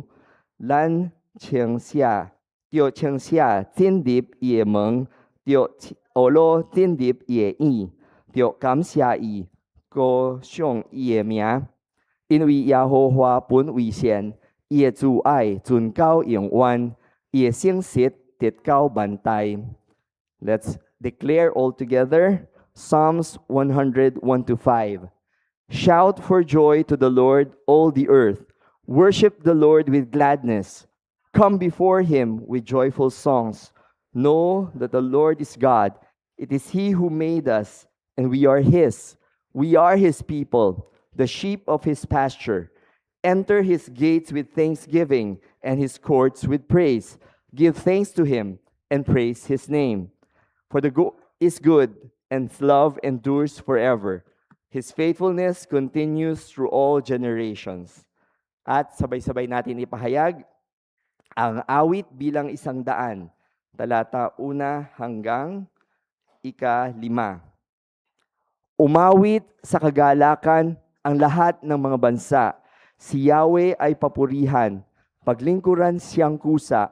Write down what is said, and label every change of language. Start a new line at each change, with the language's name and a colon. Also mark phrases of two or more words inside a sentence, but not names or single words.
Min Nan Chinese: 咱稱謝，就稱謝進入伊的門，就學路進入伊的院，就感謝伊，歌頌伊的名。因為耶和華本為善，伊的慈愛存到永遠，伊的誠實直到萬代。
English: Let's declare all together Psalms 101-5. Shout for joy to the Lord, all the earth. Worship the Lord with gladness. Come before him with joyful songs. Know that the Lord is God. It is he who made us, and we are his. We are his people, the sheep of his pasture. Enter his gates with thanksgiving and his courts with praise. Give thanks to him and praise his name. For the God is good, and his love endures forever. His faithfulness continues through all generations.
Filipino: At sabay-sabay natin ipahayag ang awit bilang 100, talata 1 hanggang 5. Umawit sa kagalakan ang lahat ng mga bansa. Si Yahweh ay papurihan, paglingkuran siyang kusa.